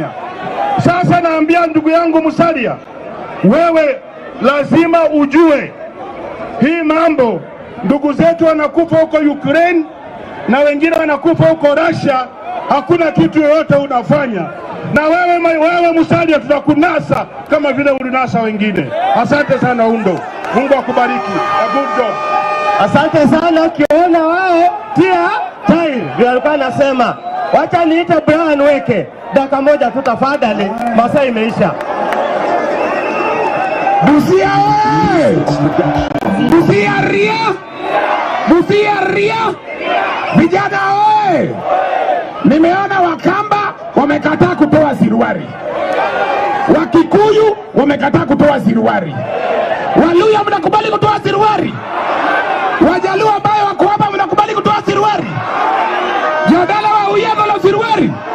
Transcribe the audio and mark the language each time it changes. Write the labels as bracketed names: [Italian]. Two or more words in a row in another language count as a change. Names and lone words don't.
[Swahili] Sasa naambia ndugu yangu Musalia, wewe lazima ujue hii mambo. Ndugu zetu wanakufa huko Ukraine na wengine wanakufa huko Russia, hakuna kitu yoyote unafanya. Na wewe Musalia, tutakunasa kama vile ulinasa wengine. Asante sana Undo. Mungu akubariki. [English] A good job. [Swahili] Asante sana. Kiona wao tia tai ndio alikuwa anasema. Wacha niite Brian Weke. Dakika moja tu tafadhali. Masaa imeisha. Busia oye! Busia ria! Busia ria! Vijana oye! Nimeona Wakamba wamekataa kutoa siruari. Wakikuyu wamekataa kutoa siruari. Waluya mnakubali kutoa siruari? Wajaluo ambao wako hapa mnakubali kutoa siruari? Jadala wa uyego la siruari?